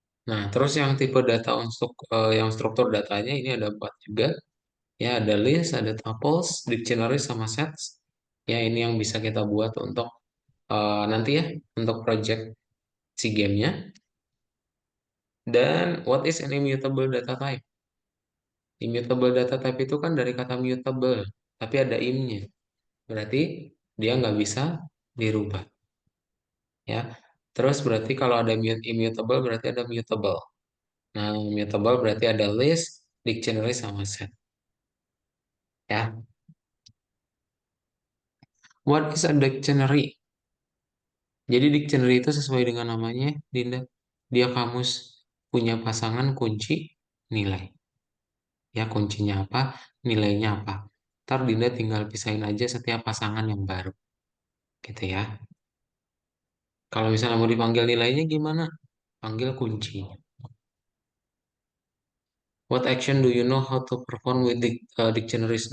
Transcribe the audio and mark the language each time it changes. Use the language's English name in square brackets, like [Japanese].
[Indonesian] Nah, terus yang tipe data untuk yang struktur datanya ini ada empat juga. Ya, ada list, ada tuples, dictionary sama sets. Ya, ini yang bisa kita buat untuk nanti ya, untuk project si gamenya. Dan [English] what is an immutable data type? [Indonesian] Immutable data type itu kan dari kata mutable, tapi ada imnya. Berarti dia nggak bisa dirubah. Ya. Terus berarti kalau ada immutable berarti ada mutable. Nah, mutable berarti ada list, dictionary sama set. Ya. [English] What is a dictionary? [Indonesian] Jadi dictionary itu sesuai dengan namanya, Dinda. Dia kamus punya pasangan kunci nilai. Ya, kuncinya apa, nilainya apa. Ntar Dinda tinggal pisahin aja setiap pasangan yang baru. Gitu ya. Kalau misalnya mau dipanggil nilainya gimana? Panggil kunci. [English] What action do you know how to perform with dictionaries?